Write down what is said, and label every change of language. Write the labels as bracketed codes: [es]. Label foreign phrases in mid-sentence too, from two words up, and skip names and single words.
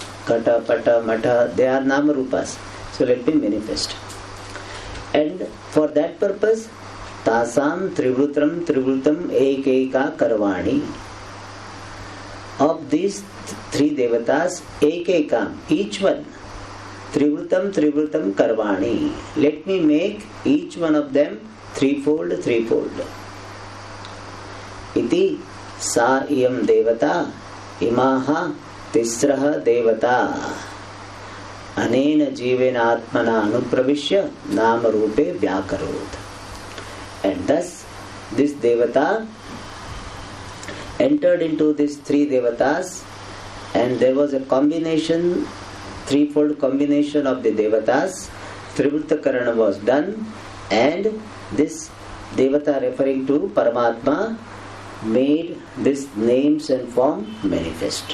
[sa] Kata, Pata, Mata, [en] they are [sa] Nama Rupas. [en] So let me manifest. And for that purpose, [sa] Tasam Trivrutam Trivrutam Ekeka Karvani. [en] of these three devatas, ekekam, each one, [sa] trivrutam trivrutam karvani. [en] Let me make each one of them threefold. [sa] Iti sa iyam devata imaha tisraha devata anena jivena atmana anupravishya nama rupe vyakarot. [en] And thus this devata entered into these three devatas, and there was a combination, threefold combination of the devatas. [sa] Trivruta Karana [en] was done, and this devata referring to Paramatma made these names and form manifest.